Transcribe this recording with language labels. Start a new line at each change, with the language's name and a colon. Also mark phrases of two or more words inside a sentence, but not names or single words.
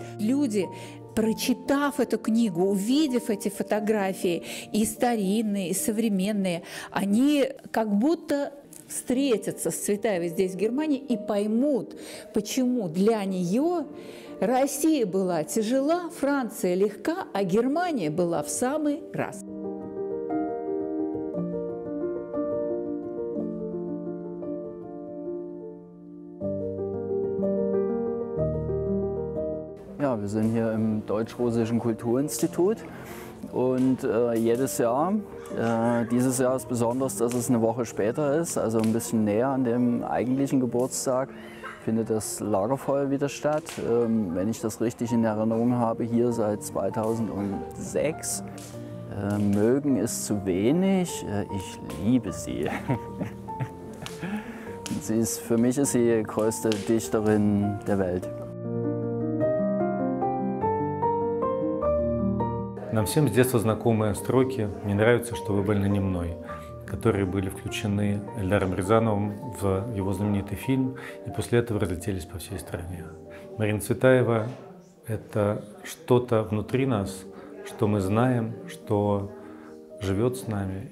Russian: Люди, прочитав эту книгу, увидев эти фотографии, и старинные, и современные, они как будто встретятся с Цветаевой здесь, в Германии, и поймут, почему для нее Россия была тяжела, Франция легка, а Германия была в самый раз.
German: Ja, wir sind hier im Deutsch-Russischen Kulturinstitut und jedes Jahr, dieses Jahr ist besonders, dass es eine Woche später ist, also ein bisschen näher an dem eigentlichen Geburtstag, findet das Lagerfeuer wieder statt. Wenn ich das richtig in Erinnerung habe, hier seit 2006. Mögen ist zu wenig, ich liebe sie. Für mich ist sie die größte Dichterin der Welt.
Russian: Нам всем с детства знакомые строки «Мне нравится, что вы больны не мной», которые были включены Эльдаром Рязановым в его знаменитый фильм и после этого разлетелись по всей стране. Марина Цветаева – это что-то внутри нас, что мы знаем, что живет с нами.